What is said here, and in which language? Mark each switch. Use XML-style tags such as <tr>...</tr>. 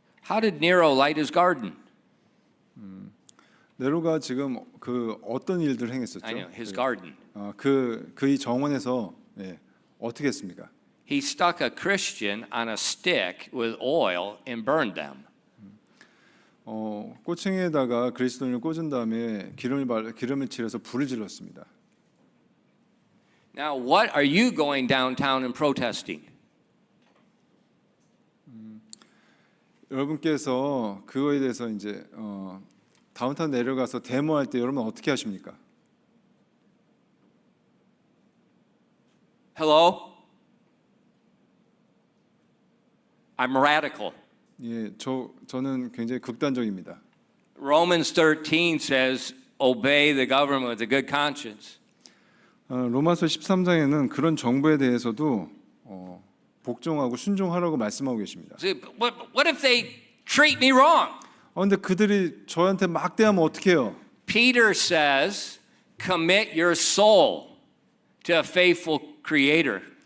<en>How did Nero light his garden?</en> <ko>네로가 지금 그 어떤 일들을 행했었죠?</ko> <en>I know, his garden.</en> <ko>그이 정원에서 어떻게 했습니까?</ko> <en>He stuck a Christian on a stick with oil and burned them.</en> <ko>꼬챙이에다가 그리스도인을 꽂은 다음에 기름을 칠해서 불을 질렀습니다.</ko> <en>Now, what are you going downtown and protesting?</en> <ko>여러분께서 그거에 대해서 이제 다운타운 내려가서 데모할 때 여러분 어떻게 하십니까?</ko> <en>Hello? I'm radical.</en> <ko>예, 저는 굉장히 극단적입니다.</ko> <en>Romans 13 says, obey the government with a good conscience.</en> <ko>로마서 13장에는 그런 정부에 대해서도 복종하고 순종하라고 말씀하고 계십니다.</ko> <en>See, what if they treat me wrong?</en> <ko>근데 그들이 저한테 막대하면 어떡해요?</ko> <en>Peter says, commit your soul to a faithful creator.</en>